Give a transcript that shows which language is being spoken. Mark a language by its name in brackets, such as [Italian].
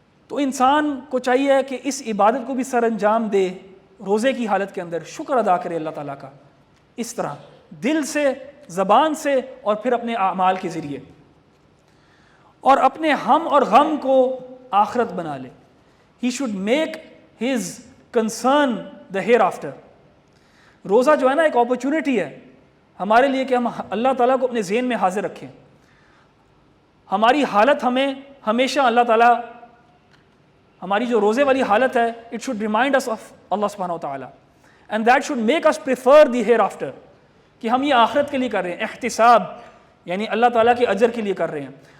[Urdu] تو انسان کو چاہیے کہ اس عبادت کو بھی سر انجام دے روزے کی حالت کے اندر، شکر ادا کرے اللہ تعالیٰ کا اس طرح دل سے، زبان سے اور پھر اپنے اعمال کے ذریعے، اور اپنے ہم اور غم کو آخرت بنا لے. [English] He should make his concern the hereafter. [Urdu] روزہ جو ہے نا ایک اپرچونٹی ہے ہمارے لیے کہ ہم اللہ تعالیٰ کو اپنے ذہن میں حاضر رکھیں. ہماری حالت ہمیں ہمیشہ اللہ تعالیٰ، ہماری جو روزے والی حالت ہے [English] it should remind us of [Urdu] اللہ سبحانہ و تعالیٰ [English] and that should make us prefer the hereafter، [Urdu] کہ ہم یہ آخرت کے لیے کر رہے ہیں، احتساب یعنی اللہ تعالیٰ کے اجر کے لیے کر رہے ہیں.